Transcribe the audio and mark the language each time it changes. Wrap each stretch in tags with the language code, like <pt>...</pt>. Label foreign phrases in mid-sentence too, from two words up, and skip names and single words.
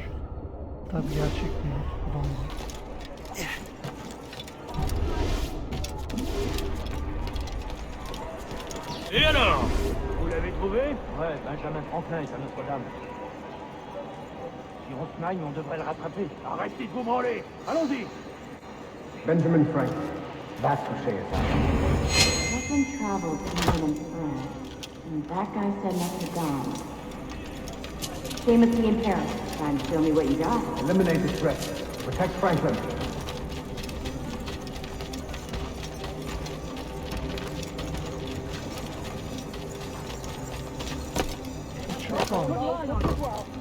<tr>Tabii gerçek değil. Bu da olmaz.</tr> <fr>Et alors? Vous l'avez trouvé? Ouais, Benjamin Franklin est à Notre-Dame. Si on se maille, on devrait le rattraper. Arrêtez de vous branler! Allons-y!</fr> <en>Benjamin Franklin. That's who Shay is. Franklin traveled to England and France, and that guy said Notre-Dame. Shay must be in Paris. Time to show me what you got. Eliminate the threat. Protect Franklin.</en> <tr>Çok oldu.</tr>